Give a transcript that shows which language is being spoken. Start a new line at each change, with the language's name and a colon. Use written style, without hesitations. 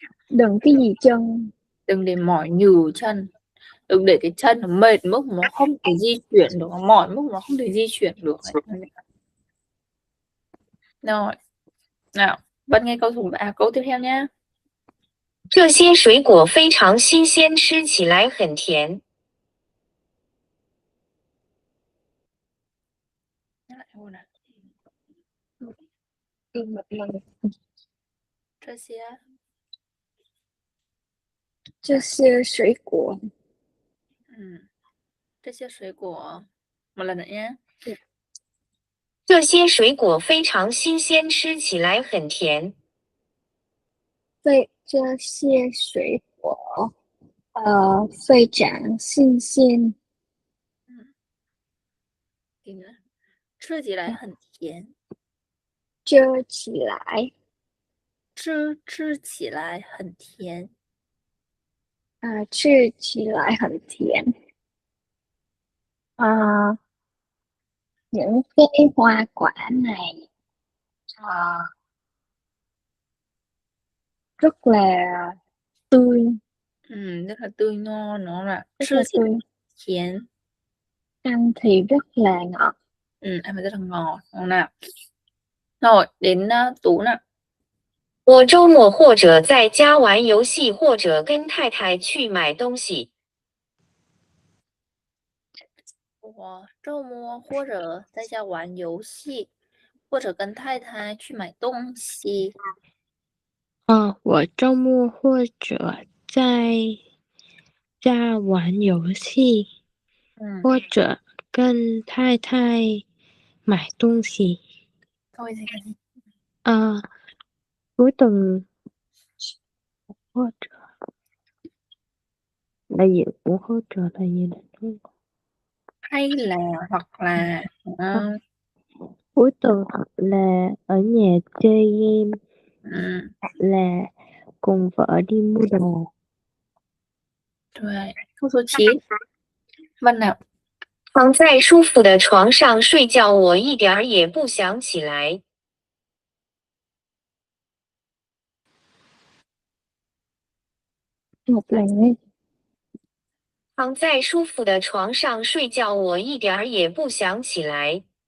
Vietnamese: Đừng cái gì chân. Đừng để mỏi nhừ chân. Đừng để cái chân nó mệt mức nó không thể di chuyển được, nó mỏi mức nó không thể di chuyển được. Rồi. Nào, Vân nghe câu tiếp theo nhá.
Chinese: 这些水果非常新鲜，吃起来很甜。
Vietnamese: Nhắc lại câu nào. một lần.
Chinese: 这些水果这些水果
Vietnamese: một lần nữa nhé.
Chinese: 这些水果非常新鲜，吃起来很甜。这些水果非常新鲜。吃起来很甜。吃起来吃起来很甜。吃起来很甜.
Vietnamese: Những cái hoa quả này rất là tươi. Rất là tươi ngon, nó là Rất là tươi. Thiến. Ăn thì rất là ngọt. Ăn thì rất là ngọt, đúng không nào? Rồi, đến Tú nào.
Chinese: 我周末或者在家玩游戏，或者跟太太去买东西。我周末或者在家玩游戏，或者跟太太去买东西。我周末或者在家玩游戏，或者跟太太买东西。
Vietnamese: Thôi thì cái gì? Cuối tuần hỗ trợ đại diện của hỗ trợ là gì đấy? Hay là hoặc là Cuối tuần hoặc là ở nhà chơi game, hoặc là cùng vợ đi mua đồ. Rồi. Câu số 9. Văn nào?
Chinese: 躺在舒服的床上睡觉，我一点儿也不想起来。
Vietnamese: Một lần ấy.
Chinese: 躺在舒服的床上睡觉，我一点儿也不想起来。